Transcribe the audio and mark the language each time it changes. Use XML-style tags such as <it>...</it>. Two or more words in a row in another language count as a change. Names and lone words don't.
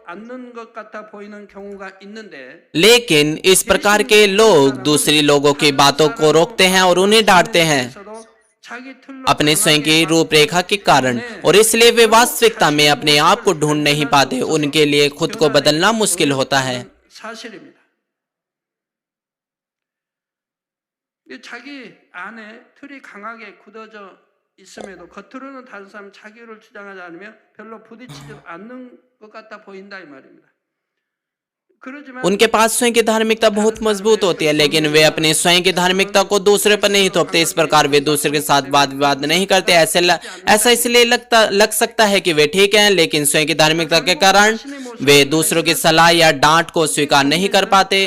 <hi>लेकिन इस प्रकार के लोग दूसरे लोगों की बातों को रोकते हैं और उन्हें डांटते हैं अपने स्वयं की रूपरेखा के कारण, और इसलिए वे वास्तविकता में अपने आप को ढूंढ नहीं पाते। उनके लिए खुद को बदलना मुश्किल होता है।</hi> <ko>사실입니다. 자기 안에 틀이 강하게 굳어져 있음에도 겉으로는 다른 사람 자기를 주장하지 않으며 별로 부딪히지 않는 것 같아 보인다 이 말입니다.</ko> <hi>उनके पास स्वयं की धार्मिकता बहुत मजबूत होती है, लेकिन वे अपनी स्वयं की धार्मिकता को दूसरे पर नहीं थोपते। इस प्रकार वे दूसरे के साथ वाद विवाद नहीं करते। ऐसा इसलिए लग सकता है कि वे ठीक हैं, लेकिन स्वयं की धार्मिकता के कारण वे दूसरों की सलाह या डांट को स्वीकार नहीं कर पाते।</hi>